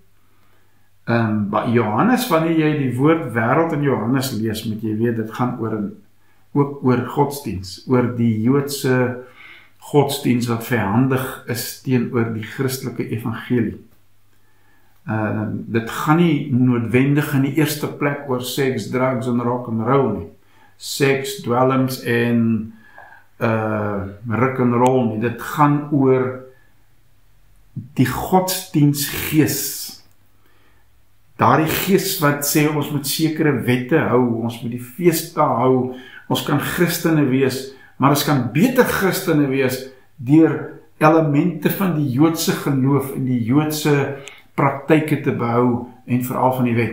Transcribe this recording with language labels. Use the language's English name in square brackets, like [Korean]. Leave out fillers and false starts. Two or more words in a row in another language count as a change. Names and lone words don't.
[Afrikaans] Johannes, wanneer jy die woord wêreld in Johannes lees, moet jy weet, dit gaan ook oor godsdiens, oor die Joodse godsdiens wat vyandig is teenoor die Christelike evangelie. Dit gaan nie noodwendig in die eerste plek oor seks, drugs en [English] rock and roll [Afrikaans] nie. Seks, dwelms en [English] rock and roll [Afrikaans] nie. Dit gaan oor die godsdiensgees. Daardie gees wat sê ons moet sekere wette hou, ons moet die feesdae hou, ons kan Christene wees, maar ons kan beter Christene wees deur elemente van die Joodse geloof en die Joodse praktyke te behou en veral van die wet.